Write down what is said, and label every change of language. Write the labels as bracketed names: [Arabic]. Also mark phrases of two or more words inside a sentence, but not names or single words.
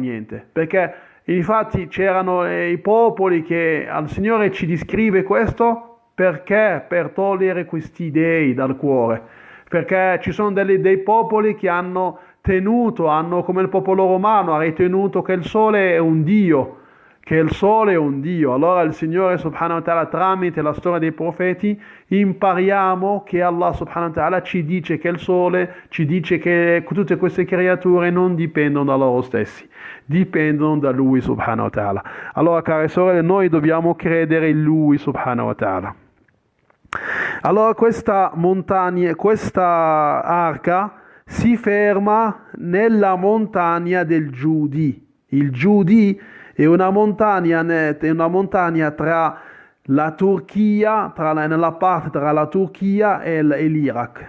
[Italian] niente, perché infatti c'erano i popoli che al Signore ci descrive questo perché per togliere questi dei dal cuore, perché ci sono dei popoli che hanno come il popolo romano, ha ritenuto che il sole è un dio, Allora il Signore [Arabic] سبحانه وتعالى, [Italian] tramite la storia dei profeti, impariamo che Allah [Arabic] سبحانه وتعالى [Italian] ci dice che il sole, ci dice che tutte queste creature non dipendono da loro stessi, dipendono da Lui [Arabic] سبحانه وتعالى. [Italian] Allora, care sorelle, noi dobbiamo credere in Lui [Arabic] سبحانه وتعالى. [Italian] Allora questa montagna, questa arca si ferma nella montagna del Giudi. Il Giudi è una montagna tra la Turchia, nella parte tra la Turchia e l'Iraq.